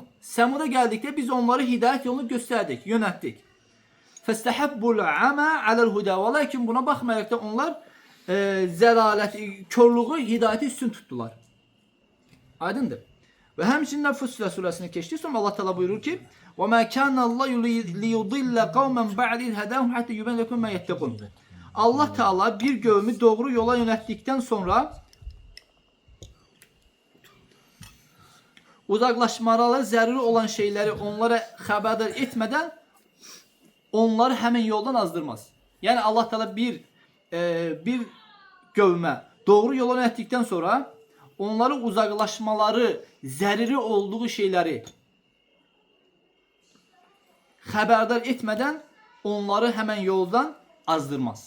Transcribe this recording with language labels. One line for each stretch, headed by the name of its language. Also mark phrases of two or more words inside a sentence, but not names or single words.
Azerbaijani: Semud'a geldikdə biz onları hidayət yolunu göstərdik, yönəltdik.
Arabic: فَاسْتَحَبُّوا الْعَمَى عَلَى الْهُدَى.
Azerbaijani: Lakin buna baxmayaraq da onlar zəlalət, körlüğü, hidayəti üstün tutdular. Aydındır. Ve həmçinin Fussilə surəsini keçdi.
Arabic: Sonra Allah Teala buyurur ki: "وَمَا كَانَ اللَّهُ لِيُضِلَّ قَوْمًا بَعْدَ إِذْ هَدَاهُمْ حَتَّى يُبَيِّنَ لَهُمْ مَا يَتَّقُونَ."
Azerbaijani: Allah Teala bir qövmü doğru yola yönəltdikdən sonra uzaqlaşmaları zəruri olan şeyləri onlara xəbərdar etmədən onları həmin yoldan azdırmaz. Yəni Allah Teala bir qövmə doğru yola yönəltdikdən sonra onları uzaqlaşmaları zəruri olduğu şeyləri xəbərdar etmədən onları həmən yoldan azdırmaz.